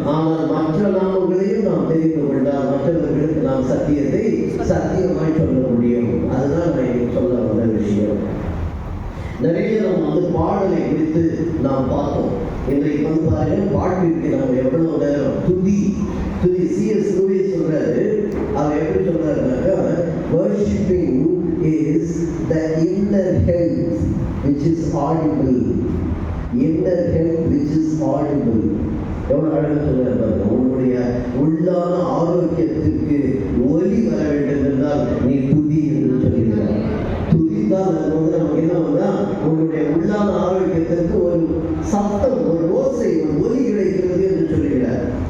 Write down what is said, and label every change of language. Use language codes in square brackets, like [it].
[ta] ஆனால் மற்ற நாமங்களையும் நாம் தெரிந்து கொண்டால் மற்றவர்களுக்கு நாம் சத்தியத்தை சத்தியமாய் சொல்ல முடியும். அதுதான் நான் சொல்ல வந்த விஷயம். நிறைய நம்ம பாடலை குறித்து நாம் பார்த்தோம். இன்றைக்கு பாருங்க, பாட்டிற்கு நம்ம எவ்வளவு நேரம் துதி C.S. Lewis சொல்றாரு. அவர் எப்படி சொல்றாருனாக்கா, [en] worshiping is the inner health which is audible. Inner health which is audible. [ta] எவ்வளவு அழகாக சொல்றாரு பாருங்க. உன்னுடைய உள்ளான ஆரோக்கியத்திற்கு ஒலி வர வேண்டும் என்றால் நீ துதி என்று சொல்கிறார். துதித்தால் அது நமக்கு என்ன வந்தா, உன்னுடைய உள்ளான ஆரோக்கியத்திற்கு ஒரு சத்தம், ஒரு ஓசை, ஒரு ஒலி கிடைக்கிறது என்று சொல்லுகிறார்.